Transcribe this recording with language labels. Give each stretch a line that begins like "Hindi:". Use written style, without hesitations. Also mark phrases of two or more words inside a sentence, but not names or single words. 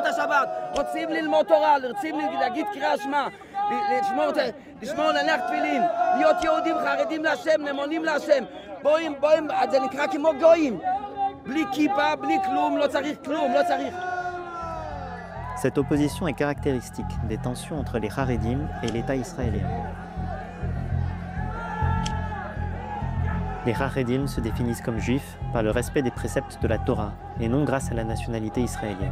Hebrew: השבת, רוצים ללמוד תורה, רוצים להגיד קריאת שמע, לשמור להניח תפילין, להיות יהודים חרדים להשם, נאמנים להשם. בואים, זה נקרא כמו גויים. בלי כיפה, בלי כלום, לא צריך כלום, לא צריך.
French: Cette opposition est caractéristique des tensions entre les Haredim et l'État israélien. Les Haredim se définissent comme juifs par le respect des préceptes de la Torah et non grâce à la nationalité israélienne.